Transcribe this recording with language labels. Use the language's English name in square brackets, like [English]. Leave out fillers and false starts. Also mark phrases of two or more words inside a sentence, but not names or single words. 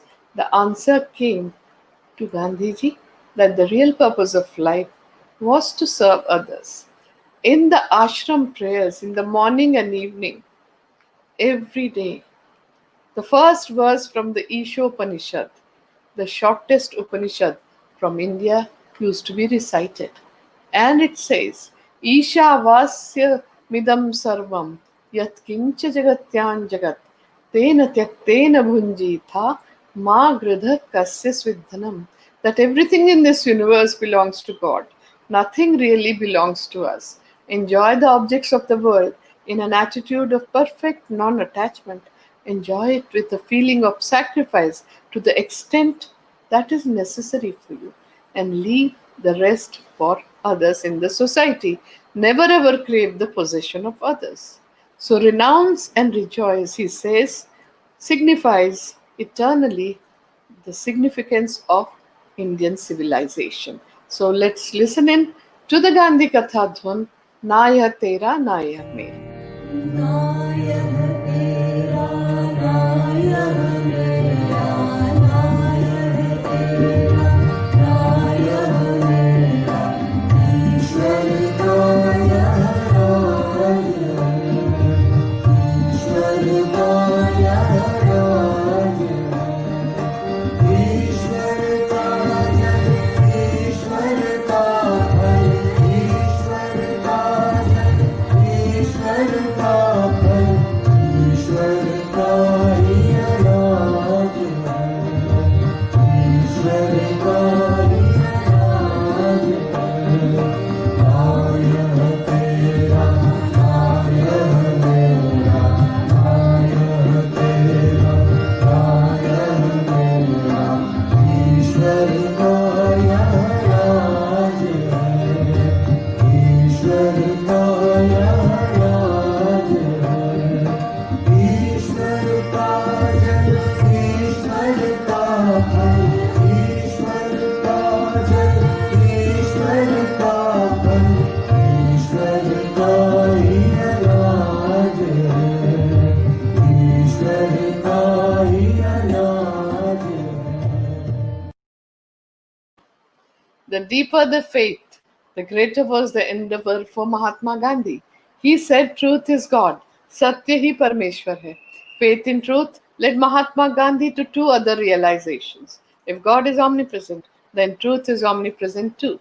[English] The answer came to Gandhiji that the real purpose of life was to serve others. In the ashram prayers in the morning and evening, every day, the first verse from the Ishopanishad, the shortest Upanishad from India, used to be recited. And it says, [Sanskrit] ईशा वास्यमिदं सर्वं यत्किञ्च जगत्यां जगत् तेन त्यक्तेन भुञ्जीथा मा गृधः कस्यस्विद्धनम्. [English] That everything in this universe belongs to God. Nothing really belongs to us. Enjoy the objects of the world in an attitude of perfect non attachment. Enjoy it with a feeling of sacrifice to the extent that is necessary for you, and leave the rest for others in the society. Never ever crave the possession of others. So, renounce and rejoice, he says, signifies eternally the significance of Indian civilization. So let's listen in to the Gandhi Katha Dhun, Na Yah Tera, Na Yah Mera. [Hindi] न यह तेरा, न यह मेरा, न यह तेरा, न यह मेरा, ईश्वर का यह राज है, ईश्वर का यह राज है, ईश्वर का जल, ईश्वर का फल, ईश्वर का जल, ईश्वर का फल, ईश्वर का ही राज है, ईश्वर का ही राज है, न यह तेरा, न यह मेरा, न यह तेरा, न यह मेरा, ईश्वर का यह राज है, ईश्वर का यह राज है, ईश्वर का जल, ईश्वर का फल, ईश्वर का जल, ईश्वर का फल, ईश्वर का ही राज है, ईश्वर का ही राज है. [English] The deeper the faith, the greater was the endeavor for Mahatma Gandhi. He said truth is God, [Hindi] सत्य ही परमेश्वर है. [English] Faith in truth led Mahatma Gandhi to two other realizations. If God is omnipresent, then truth is omnipresent too.